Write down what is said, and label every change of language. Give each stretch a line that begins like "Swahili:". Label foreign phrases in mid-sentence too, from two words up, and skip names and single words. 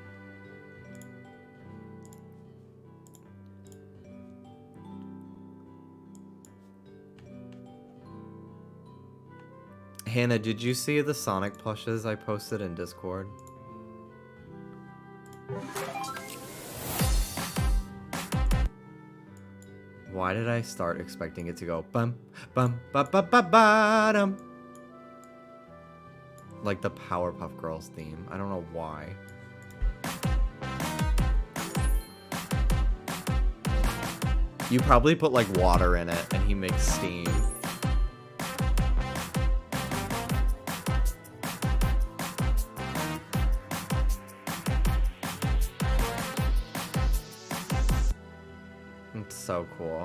English: Hannah, did you see the Sonic plushes I posted in Discord? Why did I start expecting it to go bum bum ba ba ba ba dum? Like the Powerpuff Girls theme. I don't know why. You probably put like water in it and he makes steam. It's so cool.